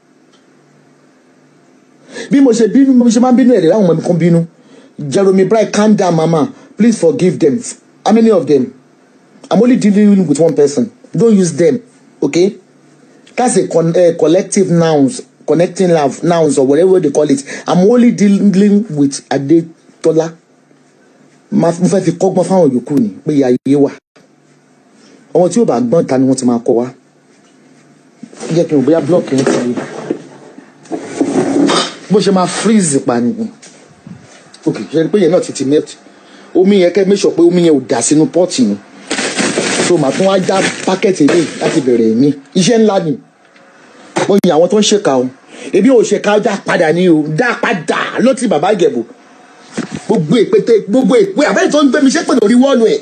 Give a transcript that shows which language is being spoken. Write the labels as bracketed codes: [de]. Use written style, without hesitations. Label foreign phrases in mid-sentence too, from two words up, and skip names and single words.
[yo] bí mo ṣe bínú mo ṣe máa ń bínú ẹ̀rẹ̀ láwọn ọmọ mi kan bínú [en] Jeremy Bright calm down mama please forgive them how many of them I'm only dealing with one person don't use them okay that's a collective nouns connecting nouns or whatever they call it. I'm only dealing with Adetola. [yo] Mo fẹ́ fi kọ́gbọ́n fáwọn yòókù ni pé ìyá ayé wà. Àwọn tí ó bá gbọ́n ta ni wọ́n ti máa kọ́ wa. Jẹ́ kí n bóyá block yẹn ti bó ṣe máa freeze pa ni. Okay, ṣe pé yẹn náà ti melt. Omi yẹn kẹ́ [en] make sure [yo] pé omi yẹn ò dà sínú pot ni. So màá tún wá já pákẹ́ẹ̀tì ilé láti bẹ̀rẹ̀ mi. Iṣẹ́ ńlá ni. Mo yin àwọn tó ń ṣèkà o. Ebi ò ṣèkà dá padà ni o. Dá padà ló ti bàbá Ìjẹ̀bú. Gbogbo ìpè àbẹ́rẹ́ tó ń gbé mi ṣépè lórí wọ́ọ̀lù ẹ̀.